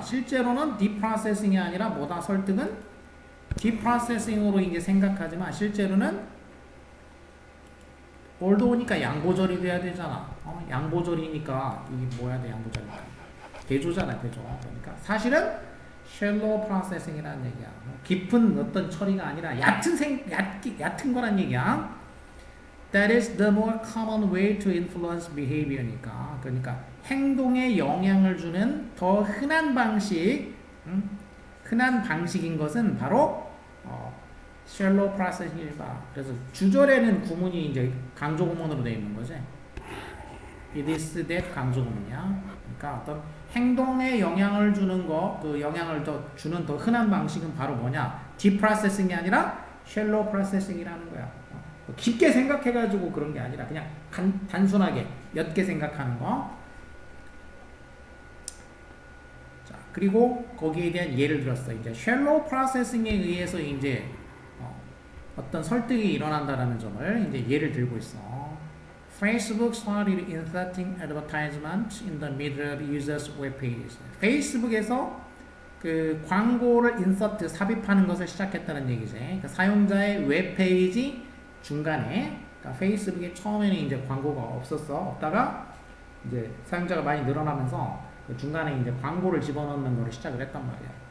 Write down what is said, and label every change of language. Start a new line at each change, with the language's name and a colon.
Korean: 실제로는 deep processing이 아니라 뭐다 설득은 deep processing으로 이제 생각하지만 실제로는 올드오니까 양보절이 돼야 되잖아. 양보절이니까 이게 뭐야 돼 양보절이니까 대조잖아 대조. 그러니까 사실은 shallow processing이라는 얘기야. 깊은 어떤 처리가 아니라 얕은 거란 얘기야.
English: That is the more common way to influence behavior니까.
Korean: 그러니까 행동에 영향을 주는 더 흔한 방식, 흔한 방식인 것은 바로 shallow processing이다. 그래서 주절에는 구문이 이제 강조 구문으로 되어 있는 거지.
English: It is that
Korean: 강조 구문이야. 그러니까 어떤 행동에 영향을 주는 거, 그 영향을 더 주는 더 흔한 방식은 바로 뭐냐? deep processing이 아니라 shallow processing이라는 거야. 깊게 생각해가지고 그런 게 아니라 그냥 단순하게 옅게 생각하는 거. 자, 그리고 거기에 대한 예를 들었어. 이제 shallow processing에 의해서 이제 어떤 설득이 일어난다라는 점을 이제 예를 들고 있어.
English: Facebook started inserting advertisement in the middle of users' web pages.
Korean: 페이스북에서 그 광고를 insert 삽입하는 것을 시작했다는 얘기지. 그러니까 사용자의 웹 페이지 중간에, 그러니까 페이스북에 처음에는 이제 광고가 없다가 이제 사용자가 많이 늘어나면서 그 중간에 이제 광고를 집어넣는 거를 시작을 했단 말이야.